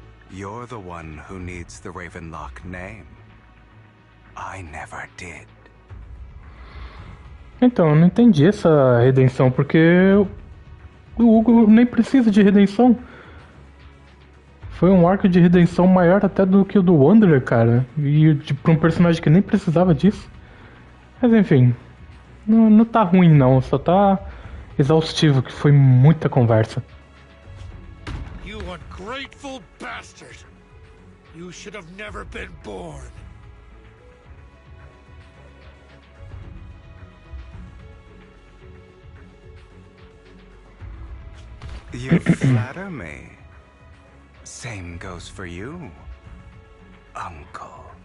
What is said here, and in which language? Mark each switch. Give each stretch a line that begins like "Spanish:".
English: You're the one who needs the Ravenlock name. I never did.
Portuguese: Então, eu não entendi essa redenção, porque o Hugo nem precisa de redenção. Foi um arco de redenção maior até do que o do Wanderer, cara. E pra um personagem que nem precisava disso. Mas enfim, não tá ruim não, só tá exaustivo, que foi muita conversa.
English: You ungrateful bastard! You should have never been born. You flatter me. Same goes for you, Uncle.